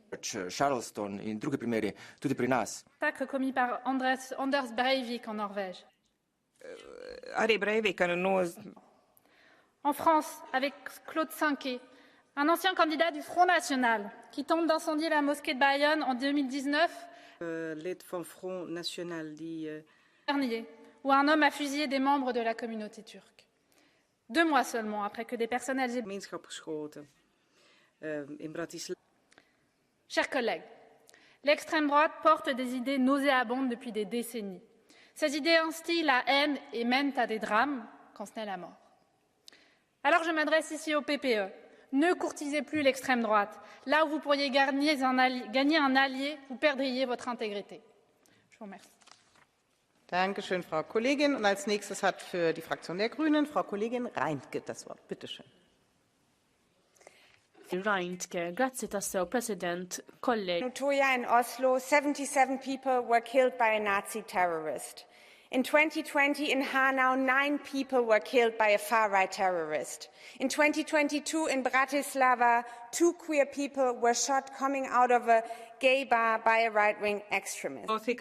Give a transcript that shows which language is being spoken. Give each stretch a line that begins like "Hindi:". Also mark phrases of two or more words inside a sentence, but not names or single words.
Slovenian: Charleston in druge primeri, tudi pri nas.
French: Attaque commis par Anders Breivik en Norvège. En France, avec Claude Cinquet, un ancien candidat du Front National qui tente d'incendier la mosquée de Bayonne en 2019,
Dutch: lid van Front National
French: dernier, où un homme a fusillé des membres de la communauté turque. 2 mois seulement après que des personnes LGBT Chers collègues, l'extrême droite porte des idées nauséabondes depuis des décennies. Ces idées instillent la haine et mènent à des drames, quand ce n'est la mort. Alors je m'adresse ici au PPE. Ne courtisez plus l'extrême droite. Là où vous pourriez gagner un allié, vous perdriez votre intégrité. Je vous remercie.
German: Dankeschön, Frau Kollegin. Und als nächstes hat für die Fraktion der Grünen Frau Kollegin Reintke das Wort. Bitte schön. Reintke,
Italian: grazie tassew,
English: President, colleague. In Utøya in Oslo, 77 people were killed by a Nazi terrorist. In 2020, in Hanau, 9 people were killed by a far-right terrorist. In 2022, in Bratislava, 2 queer people were shot coming out of a gay bar by a right-wing extremist.